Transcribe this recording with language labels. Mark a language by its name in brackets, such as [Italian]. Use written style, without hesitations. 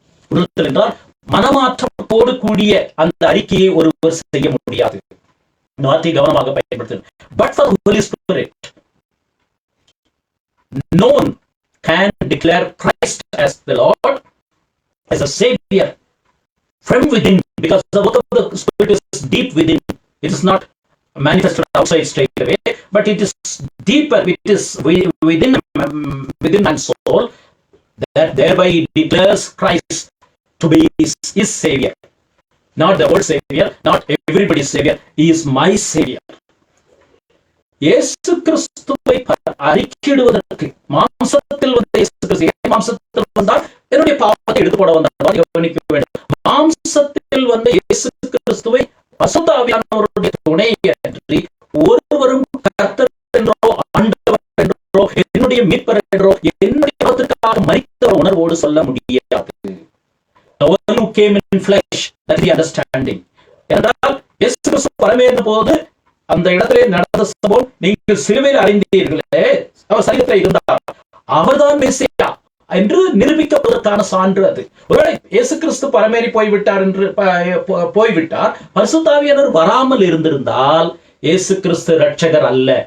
[Tamil] உள்ளத்தில் என்றால் மனமாற்றத்தோடு கூடிய அந்த அறிக்கையை ஒருவர் செய்ய முடியாது. வார்த்தை கவனமாக பயன்படுத்து. [English] But for the Holy Spirit, no one can declare Christ as the Lord, as a Savior from within, because the work of the Spirit is deep within. It is not manifested outside straight away, but it is deeper. It is within man's soul, that thereby he declares Christ to be his Savior. Not the old Savior, not everybody's Savior. He is my Savior. [Tamil] இயேசு கிறிஸ்துவை அறிக்கையிடுவதற்கு மாம்சத்தில் வந்த இயேசு கிறிஸ்து, மாம்சத்தில் வந்தால் என்னுடைய பாவத்தை எடுத்து போட வந்தார். கவனிக்க வேண்டும். மாம்சத்தில் வந்த இயேசு கிறிஸ்துவை பரிசுத்த ஆவியானவருடைய துணையின்றி ஒருவரும் கர்த்தர் என்றோ ஆண்டவர் என்றோ என்னுடைய மீட்பர் என்றோ என்னுடைய பாவத்திற்காக மரித்த உணர்வோடு சொல்ல முடியாது. [English] The one who came in flesh, that is the understanding. [Tamil] என்றால் இயேசு கிறிஸ்து பரமேறின போது அந்த இடத்திலே நடந்த சம்பவம் நீங்கள் சிலுவையில் அறிந்தீர்களே, அவர் சரீரத்தில் இருந்தார், அவர்தான் மெசியா என்று நிரூபிக்கப்படுவதற்கான சான்று அது. ஒருவேளை இயேசு கிறிஸ்து பரமேறி போய்விட்டார் என்று போய்விட்டார், பரிசுத்த ஆவியானவர் வராமல் இருந்திருந்தால் இயேசு கிறிஸ்து இரட்சகர் அல்ல.